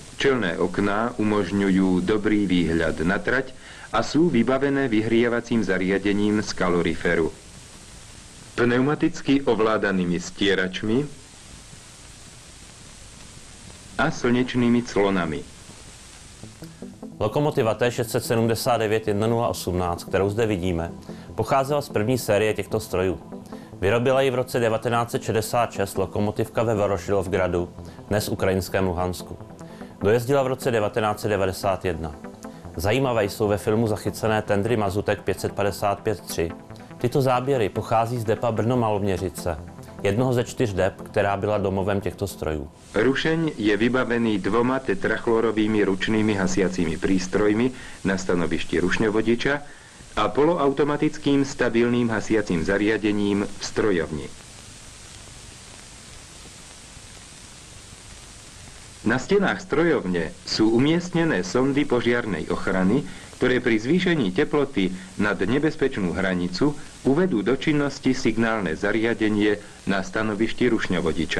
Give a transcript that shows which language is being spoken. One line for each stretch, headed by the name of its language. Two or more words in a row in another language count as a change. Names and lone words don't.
Slovak: Čelné okná umožňujú dobrý výhľad na trať a sú vybavené vyhrievacím zariadením z kaloriferu. Pneumaticky ovládanými stieračmi a slnečnými clonami.
Czech: Lokomotiva T679-1018, kterou zde vidíme, pocházela z první série těchto strojů. Vyrobila ji v roce 1966 lokomotivka ve Vorošilovgradu, dnes ukrajinském Luhansku. Dojezdila v roce 1991. Zajímavé jsou ve filmu zachycené tendry Mazutek 555-3. Tyto záběry pochází z depa Brno-Maloměřice, jednoho ze 4 dep, která byla domovem těchto strojů.
Slovak: Rušeň je vybavený 2 tetrachlorovými ručnými hasiacími prístrojmi na stanovišti rušňovodiča a poloautomatickým stabilným hasiacím zariadením v strojovni. Na stenách strojovne sú umiestnené sondy požiarnej ochrany, ktoré pri zvýšení teploty nad nebezpečnú hranicu uvedú do činnosti signálne zariadenie na stanovišti rušňovodiča.